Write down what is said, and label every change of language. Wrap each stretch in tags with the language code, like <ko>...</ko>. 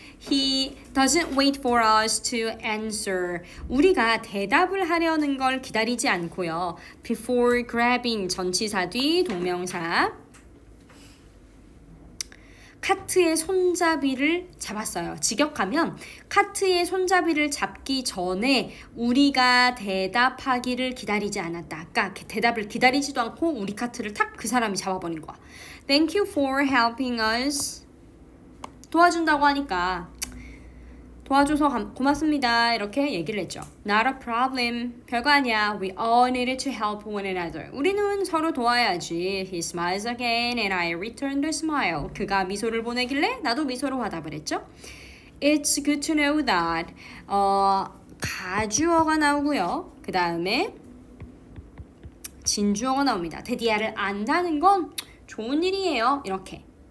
<en>He doesn't wait for us to answer.</en> <ko>우리가 대답을 하려는 걸 기다리지 않고요.</ko> <en>Before grabbing</en> <ko>전치사 뒤 동명사. 카트의 손잡이를 잡았어요. 직역하면 카트의 손잡이를 잡기 전에 우리가 대답하기를 기다리지 않았다. 그러니까 대답을 기다리지도 않고 우리 카트를 탁 그 사람이 잡아버린 거야.</ko> <en>Thank you for helping us.</en> <ko>도와준다고 하니까 도와줘서 고맙습니다. 이렇게 얘기를 했죠.</ko> <en>Not a problem.</en> <ko>별거 아니야.</ko> <en>We all needed to help one another.</en> <ko>우리는 서로 도와야지.</ko> <en>He smiles again and I returned the smile.</en> <ko>그가 미소를 보내길래 나도 미소로 화답을 했죠.</ko> <en>It's good to know that.</en> <ko>가주어가 나오고요. 그 다음에 진주어가 나옵니다. 대디아를 안다는 건 좋은 일이에요. 이렇게.</ko>